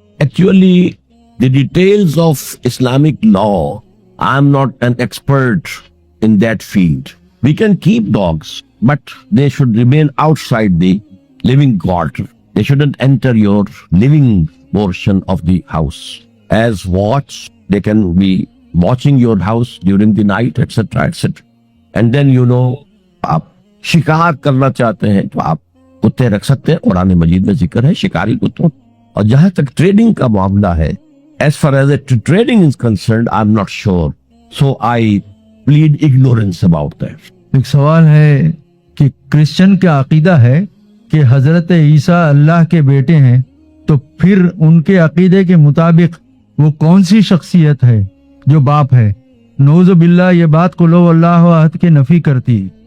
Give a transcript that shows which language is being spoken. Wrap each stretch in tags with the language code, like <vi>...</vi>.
<en>Actually, the details of Islamic law, I am not an expert in that field. We can keep dogs, but they should remain outside the living quarter. They shouldn't enter your living portion of the house. As watch, they can be watching your house during the night, etc., etc. And then</en> <ur>آپ شکار کرنا چاہتے ہیں تو آپ کتے رکھ سکتے ہیں، قرآن مجید میں ذکر ہے شکاری کتوں. اور جہاں تک ٹریڈنگ کا معاملہ ہے،</ur> <en>as far as trading is concerned, I'm not sure. So I plead ignorance about that.</en> <ur>ایک سوال ہے کہ کرسچن کا عقیدہ ہے کہ حضرت عیسیٰ اللہ کے بیٹے ہیں، تو پھر ان کے عقیدے کے مطابق وہ کون سی شخصیت ہے جو باپ ہے؟ نعوذ باللہ، یہ بات قل ہو اللہ احد کے نفی کرتی.</ur>